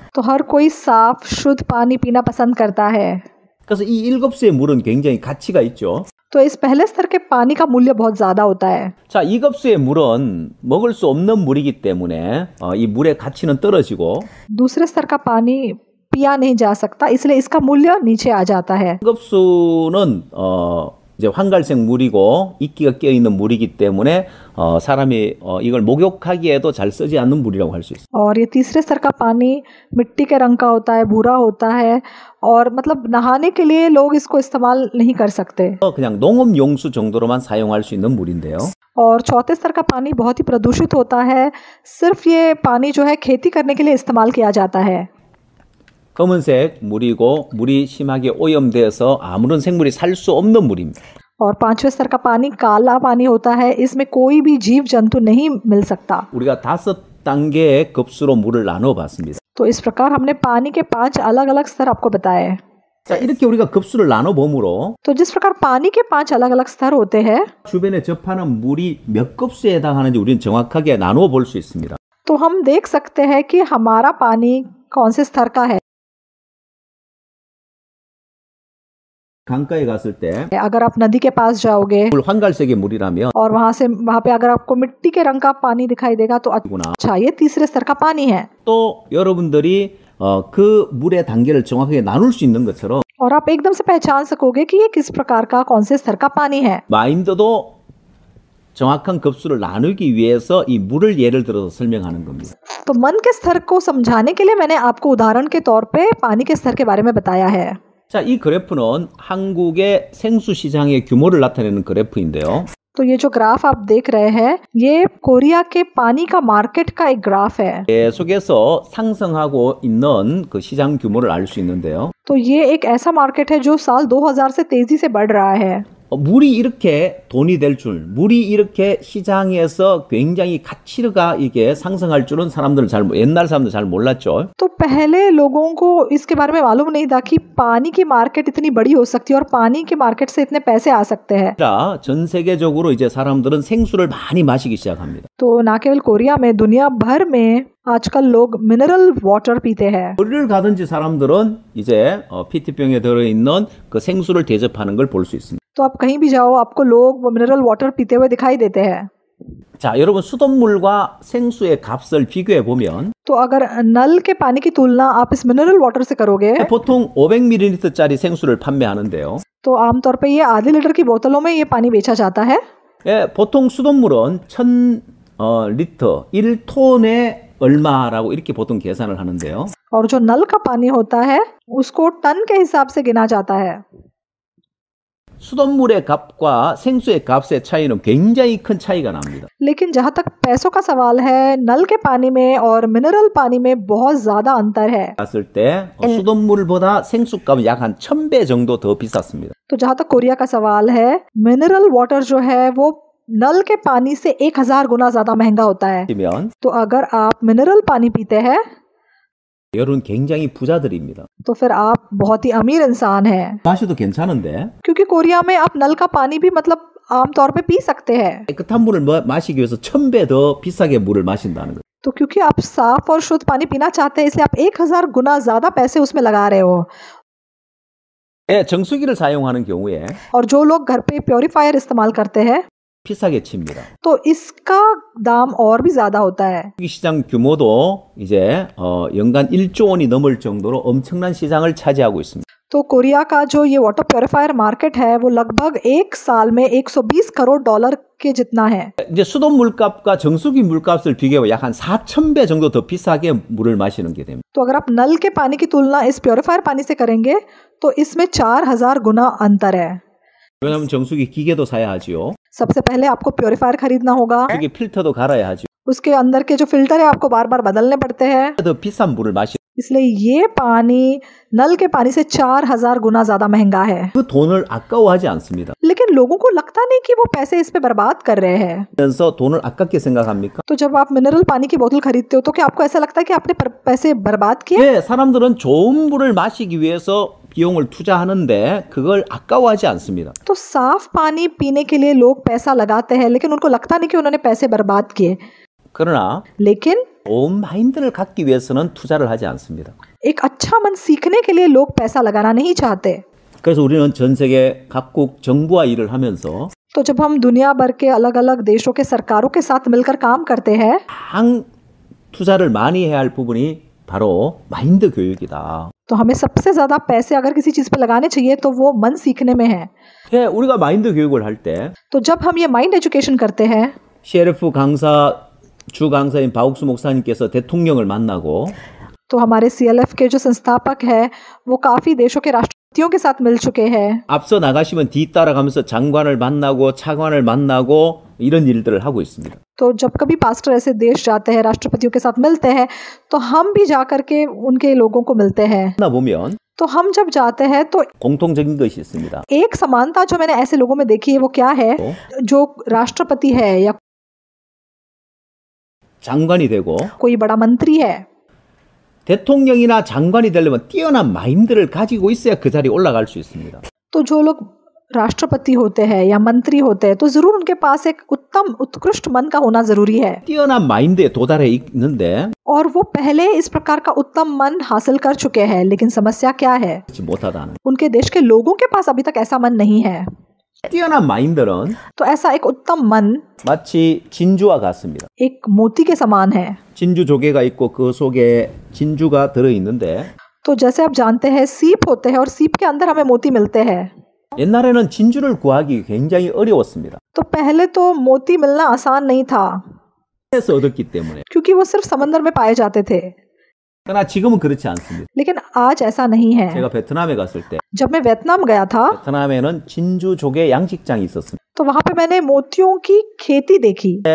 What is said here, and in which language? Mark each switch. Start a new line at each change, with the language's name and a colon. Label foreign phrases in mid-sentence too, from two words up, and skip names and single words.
Hindi: तो हर कोई साफ शुद्ध पानी पीना पसंद करता है।
Korean: 그래서 이 1급수의 물은 굉장히 가치가 있죠.
Hindi: तो इस पहले स्तर के पानी का मूल्य बहुत ज़्यादा होता है।
Korean: 자, 이 급수의 물은 먹을 수 없는 물이기 때문에 이 물의 가치는 떨어지고
Hindi: दूसरे स्तर का पानी पिया नहीं जा सकता, इसलिए इसका मूल्य नीचे आ जाता है।
Korean: 급수는 이제 황갈색 물이고 이끼가 껴 있는 물이기 때문에 사람이 이걸 목욕하기에도 잘 쓰지 않는 물이라고 할 수 있어요.
Hindi: और ये तीसरे स्तर का पानी मिट्टी के रंग का होता है, भूरा होता है, और मतलब नहाने के लिए लोग इसको इस्तेमाल नहीं कर सकते।
Korean: 그냥 농업 용수 정도로만 사용할 수 있는 물인데요.
Hindi: और चौथे स्तर का पानी बहुत ही प्रदूषित होता है, सिर्फ ये पानी जो है खेती करने के लिए इस्तेमाल किया जाता है।
Korean: 검은색 물이고 물이 심하게 오염되어서 아무런 생물이 살 수 없는 물입니다.
Hindi: और पांचवें स्तर का पानी काला पानी होता है, इसमें कोई भी जीव जंतु नहीं मिल सकता।
Korean: 우리가 5단계의 급수로 물을 나눠 봤습니다.
Hindi: तो इस प्रकार हमने पानी के 5 अलग अलग स्तर आपको बताए।
Korean: 자, 이렇게 우리가 급수를 나눠 봄으로
Hindi: तो जिस प्रकार पानी के 5 अलग अलग स्तर होते हैं,
Korean: 주변에 접하는 물이 몇 급수에 해당하는지 우리는 정확하게 나누어 볼 수 있습니다.
Hindi: तो हम देख सकते हैं कि हमारा पानी कौन से स्तर का है।
Korean: 강가에 갔을 때
Hindi: अगर आप नदी के पास जाओगे
Korean: 물 황갈색의 물이라면
Hindi: और वहां पे अगर आपको मिट्टी के रंग का पानी दिखाई देगा तो अच्छा, ये तीसरे स्तर का पानी है।
Korean: 또 여러분들이 그 물의 단계를 정확하게 나눌 수 있는 것처럼
Hindi: और आप एकदम से पहचान सकोगे कि ये किस प्रकार का कौन से स्तर का पानी है।
Korean: 마인드도 정확한 급수를 나누기 위해서 이 물을 예를 들어서 설명하는 겁니다.
Hindi: तो मन के स्तर को समझाने के लिए मैंने आपको उदाहरण के तौर पे पानी के स्तर के बारे में बताया है।
Korean: 자, 이 그래프는 한국의 생수 시장의 규모를 나타내는 그래프인데요.
Hindi: तो ये जो ग्राफ आप देख रहे हैं, ये कोरिया के पानी का मार्केट का एक ग्राफ है।
Korean: 계속해서 상승하고 있는 그 시장 규모를 알 수 있는데요.
Hindi: तो ये एक ऐसा मार्केट है जो साल 2000 से तेजी से बढ़ रहा है।
Korean: 물이 이렇게 돈이 될 줄, 물이 이렇게 시장에서 굉장히 가치가 이게 상승할 줄은 옛날 사람들 잘 몰랐죠.
Hindi: तो पहले लोगों को इसके बारे में मालूम नहीं था कि पानी की मार्केट इतनी बड़ी हो सकती है और पानी की मार्केट से इतने पैसे आ सकते हैं।
Korean: 전 세계적으로 이제 사람들은 생수를 많이 마시기 시작합니다.
Hindi: तो ना केवल कोरिया में, दुनिया भर में आजकल लोग
English: mineral water
Hindi: पीते हैं।
Korean: 어디를 가든지 사람들은 이제 PT병에 들어있는 그 생수를 대접하는 걸 볼 수 있습니다.
Hindi: तो आप कहीं भी जाओ, आपको लोग वो
English: mineral water
Hindi: पीते हुए दिखाई देते हैं।
Korean: 자, 여러분 수돗물과 생수의 값을 비교해 보면
Hindi: तो अगर नल के पानी की तुलना आप इस
English: mineral water
Hindi: से करोगे
Korean: 보통 500ml짜리 생수를 판매하는데요.
Hindi: तो आमतौर पे ये आधे लीटर की बोतलों में ये पानी बेचा जाता है।
Korean: 보통 수돗물은 1000리터 1톤에 얼마라고 이렇게 보통 계산을 하는데요.
Hindi: और जो नल का पानी होता है उसको टन के हिसाब से गिना जाता है।
Korean: 수돗물의 값과 생수의 값의 차이는 굉장히 큰 차이가 납니다.
Hindi: लेकिन जहाँ तक पैसों का सवाल है, नल के पानी में और मिनरल पानी में बहुत ज्यादा अंतर है।
Korean: 봤을 때 수돗물보다 생수값은 약 한 1000배 정도 더 비쌌습니다. तो जहाँ तक कोरिया का सवाल है,
English: mineral water
Korean: जो है वो नल के पानी से 1000 गुना ज्यादा महंगा होता है।
Hindi: तो अगर आप मिनरल पानी पीते हैं
Korean: 여러분 굉장히 부자들입니다.
Hindi: तो फिर आप बहुत ही अमीर इंसान हैं।
Korean: 마셔도 괜찮은데
Hindi: क्योंकि कोरिया में आप नल का पानी भी मतलब आमतौर पे पी सकते हैं।
Korean: 깨끗한 물을 마시기 위해서 1000배 더 비싸게 물을 마신다는 거예요.
Hindi: तो क्योंकि आप साफ और शुद्ध पानी पीना चाहते हैं, इसलिए आप 1000 गुना ज्यादा पैसे उसमें लगा रहे हो।
Korean: 정수기를 사용하는 경우에
Hindi: और जो लोग घर पे प्योरीफायर इस्तेमाल करते हैं
Korean: 비싸게 칩니다.
Hindi: तो इसका दाम और भी ज्यादा होता है।
Korean: 시장 규모도 이제 연간 1조 원이 넘을 정도로 엄청난 시장을 차지하고 있습니다.
Hindi: तो कोरिया का जो ये
English: water purifier market
Hindi: है वो लगभग एक साल में 120 करोड़ डॉलर के जितना है।
Korean: 이제 수돗 물값과 정수기 물값을 비교해 약 한 4000배 정도 더 비싸게 물을 마시는 게 됩니다.
Hindi: तो अगर आप नल के पानी की तुलना इस प्योरीफायर पानी से करेंगे तो इसमें 4000 गुना अंतर है।
Korean: 왜냐하면 정수기 기계도 사야 하지요.
Hindi: सबसे पहले आपको प्योरीफायर खरीदना होगा,
Korean: 정수기 필터도 갈아야 하죠.
Hindi: उसके अंदर के जो फिल्टर है आपको बार बार बदलने पड़ते हैं।
Korean: 더 비싼 물을 마시.
Hindi: इसलिए ये पानी नल के पानी से 4000 गुना ज्यादा महंगा है।
Korean: 그 돈을 아까워하지 않습니다.
Hindi: लेकिन लोगों को लगता नहीं कि वो पैसे इस पे बर्बाद कर रहे हैं।
Korean: 그래서 돈을 아깝게 생각합니까?
Hindi: तो जब आप मिनरल पानी की बोतल खरीदते हो तो क्या आपको ऐसा लगता है कि आपने पैसे बर्बाद किए?
Korean: 네, 사람들은 좋은 물을 마시기 위해서 비용을 투자하는데 그걸 아까워하지 않습니다.
Hindi: तो साफ पानी पीने के लिए लोग पैसा लगाते हैं, लेकिन उनको लगता नहीं कि उन्होंने पैसे बर्बाद किए।
Korean: 그러나
Hindi: लेकिन
Korean: 좋은 마인드를 갖기 위해서는 투자를 하지 않습니다.
Hindi: एक अच्छा मन सीखने के लिए लोग पैसा लगाना नहीं चाहते।
Korean: 그래서 우리는 전 세계 각국 정부와 일을 하면서
Hindi: तो जब हम दुनिया भर के अलग अलग देशों के सरकारों के साथ मिलकर काम करते हैं
Korean: 강 투자를 많이 해야 할 부분이 바로 마인드 교육이다.
Hindi: तो हमें सबसे ज़्यादा पैसे अगर किसी चीज़ पे लगाने चाहिए तो वो मन सीखने में है।
Korean: 예, 우리가 마인드 교육을 할 때
Hindi: तो जब हम ये
English: mind education
Hindi: करते हैं
Korean: CLF 강사 주 강사인 박옥수 목사님께서 대통령을 만나고
Hindi: तो हमारे CLF के जो संस्थापक है वो काफ़ी देशों के राष्ट्रपतियों के साथ मिल चुके हैं।
Korean: 앞서 나가시면 뒤따라가면서 장관을 만나고 차관을 만나고 이런 일들을 하고 있습니다.
Hindi: तो जब कभी पास्टर ऐसे देश जाते हैं राष्ट्रपतियों के साथ मिलते हैं तो हम भी जा करके उनके लोगों को मिलते हैं।
Korean: 만나 보면
Hindi: तो हम जब जाते हैं तो
Korean: 공통적인 것이 있습니다.
Hindi: एक समानता जो मैंने ऐसे लोगों में देखी है वो क्या है, जो राष्ट्रपति है या
Korean: 장관이 되고
Hindi: कोई बड़ा मंत्री है
Korean: 대통령이나 장관이 되려면 뛰어난 마인드를 가지고 있어야 그 자리에 올라갈 수 있습니다.
Hindi: तो जो लोग राष्ट्रपति होते हैं या मंत्री होते हैं तो जरूर उनके पास एक उत्तम उत्कृष्ट मन का होना जरूरी है
Korean: 뛰어난 마인드에 도달해 있는데
Hindi: और वो पहले इस प्रकार का उत्तम मन हासिल कर चुके हैं, लेकिन समस्या क्या है
Korean: 그렇지 못하다는.
Hindi: उनके देश के लोगों के पास अभी तक ऐसा मन नहीं है।
Korean: 뛰어난 마인드는
Hindi: तो ऐसा एक उत्तम मन
Korean: 마치 진주와 같습니다.
Hindi: एक मोती के समान है।
Korean: 진주 조개가 있고 그 속에 진주가 들어 있는데
Hindi: तो जैसे आप जानते हैं सीप होते हैं और सीप के अंदर हमें मोती मिलते हैं।
Korean: 옛날에는 진주를 구하기 굉장히 어려웠습니다.
Hindi: तो पहले तो मोती मिलना आसान नहीं था
Korean: 에서 얻었기 때문에.
Hindi: क्योंकि वो सिर्फ समंदर में पाए जाते थे,
Korean: 그러나 지금은 그렇지 않습니다.
Hindi: लेकिन आज ऐसा नहीं है।
Korean: 제가 베트남에 갔을 때
Hindi: जब मैं वियतनाम गया था
Korean: 베트남에는 진주 조개 양식장이 있었습니다.
Hindi: तो वहां पे मैंने मोतियों की खेती देखी।